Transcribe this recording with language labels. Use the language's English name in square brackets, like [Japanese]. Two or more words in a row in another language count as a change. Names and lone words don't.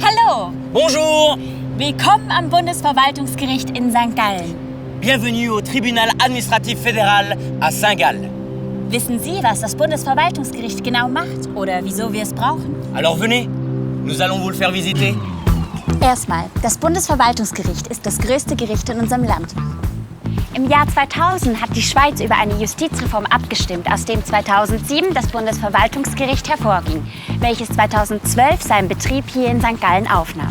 [German] Hallo! [French] Bonjour! [German] Willkommen am Bundesverwaltungsgericht in St. Gallen. [French] Bienvenue au tribunal administratif fédéral à Saint-Gall. [German] Wissen Sie, was das Bundesverwaltungsgericht genau macht oder wieso wir es brauchen? [French] Alors venez, nous allons vous le faire visiter. [German] Erstmal, das Bundesverwaltungsgericht ist das größte Gericht in unserem Land. Im Jahr 2000 hat die Schweiz über eine Justizreform abgestimmt, aus dem 2007 das Bundesverwaltungsgericht hervorging, welches 2012 seinen Betrieb hier in St. Gallen aufnahm.